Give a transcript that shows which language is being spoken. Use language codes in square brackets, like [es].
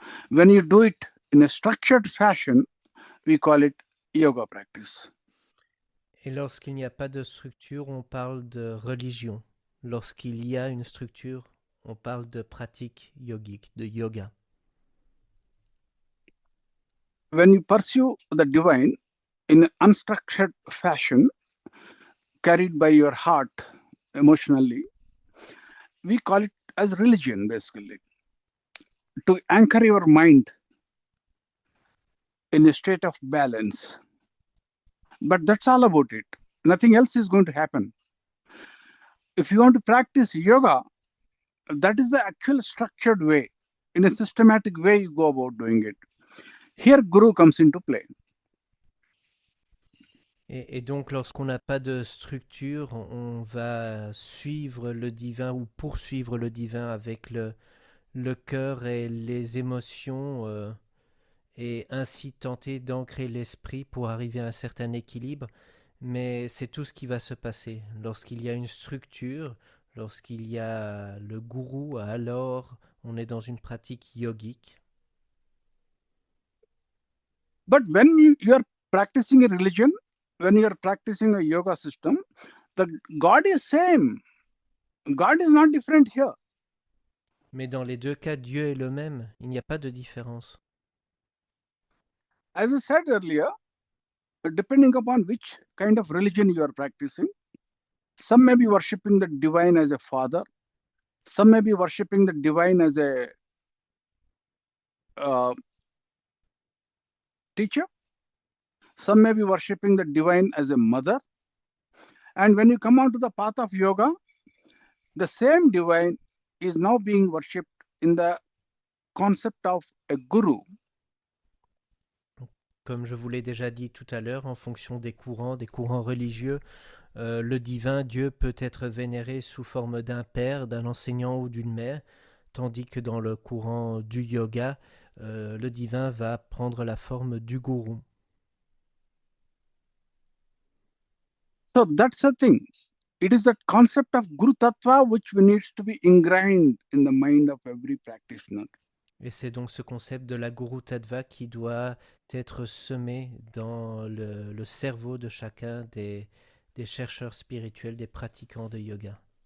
[en] When you do it in a structured fashion, we call it yoga practice. [fr] Et lorsqu'il n'y a pas de structure, on parle de religion. Lorsqu'il y a une structure, on parle de pratique yogique, de yoga. [en] When you pursue the divine in an unstructured fashion, carried by your heart emotionally, we call it as religion, basically. To anchor your mind in a state of balance. But that's all about it. Nothing else is going to happen. If you want to practice yoga, that is the actual structured way. In a systematic way, you go about doing it. Here, Guru comes into play. [fr] Et donc, lorsqu'on n'a pas de structure, on va suivre le divin ou poursuivre le divin avec le cœur et les émotions et ainsi tenter d'ancrer l'esprit pour arriver à un certain équilibre. Mais c'est tout ce qui va se passer. Lorsqu'il y a une structure, lorsqu'il y a le gourou, alors on est dans une pratique yogique. [en] But when you are practicing a religion, when you are practicing a yoga system, the God is same. God is not different here. [fr] Mais dans les deux cas, Dieu est le même. Il n'y a pas de différence. [en] As I said earlier, depending upon which kind of religion you are practicing, some may be worshipping the divine as a father, some may be worshipping the divine as a teacher, some may be worshipping the divine as a mother. And when you come onto the path of yoga, the same divine is now being worshipped in the concept of a guru. [fr] Comme je vous l'ai déjà dit tout à l'heure, en fonction des courants religieux, le divin, Dieu, peut être vénéré sous forme d'un père, d'un enseignant ou d'une mère, tandis que dans le courant du yoga, le divin va prendre la forme du gourou. [en] So that's the thing. It is that concept of Guru Tattva which needs to be ingrained in the mind of every practitioner. [fr] Et c'est donc ce concept de la Guru Tattva qui doit être semé dans le cerveau de chacun des chercheurs spirituels, des pratiquants de yoga.